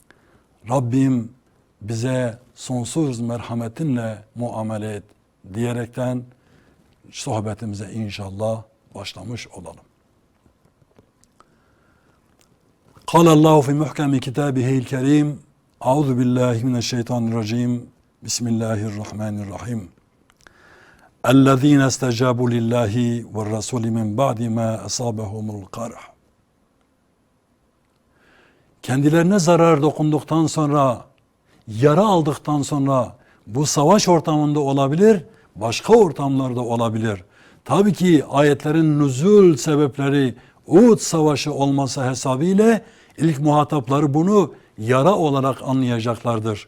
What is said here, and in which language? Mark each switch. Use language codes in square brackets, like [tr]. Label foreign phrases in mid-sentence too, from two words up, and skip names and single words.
[tr] Rabbim bize sonsuz merhametinle muamele et diyerekten sohbetimize inşallah başlamış olalım. [ar] قال الله في محكم كتابه الكريم. أعوذ بالله من الشيطان الرجيم. Bismillahirrahmanirrahim. اَلَّذ۪ينَ اسْتَجَابُوا لِلّٰهِ وَالرَّسُولِ مِنْ بَعْدِ مَا أَصَابَهُمُ الْقَرْحِ. [tr] Kendilerine zarar dokunduktan sonra, yara aldıktan sonra bu savaş ortamında olabilir, başka ortamlarda olabilir. Tabii ki ayetlerin nüzul sebepleri Uhud Savaşı olması hesabıyla ilk muhatapları bunu yara olarak anlayacaklardır.